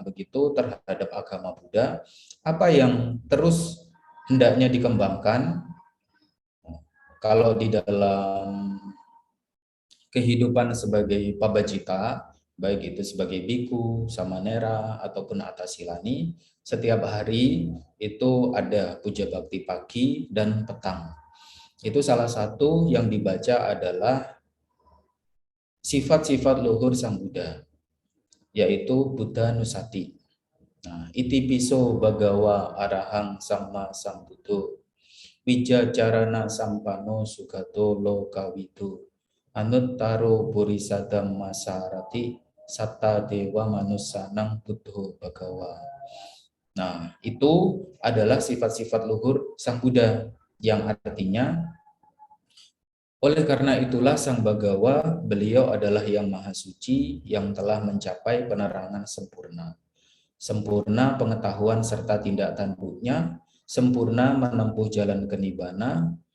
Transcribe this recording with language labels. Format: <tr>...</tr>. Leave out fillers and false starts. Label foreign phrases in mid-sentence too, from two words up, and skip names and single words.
<id>begitu, terhadap agama Buddha, apa yang terus hendaknya dikembangkan kalau di dalam kehidupan sebagai pabajita, baik itu sebagai biku, samanera, ataupun atasilani, setiap hari itu ada puja bakti pagi dan petang. Itu salah satu yang dibaca adalah sifat-sifat luhur Sang Buddha, yaitu Buddha Nusati. Nah,</id> <pi>iti piso bagawa arahang sama sambuddho, wijacarana sampano sugato lokawido, anuttaro purisadam masarati satta dewa manusanang buddho bhagawa.</pi> <id>Nah, itu adalah sifat-sifat luhur Sang Buddha yang artinya oleh karena itulah Sang Bhagawa, beliau adalah yang maha suci yang telah mencapai penerangan sempurna. Sempurna pengetahuan serta tindak tanduknya, sempurna menempuh jalan kenibbana,</id>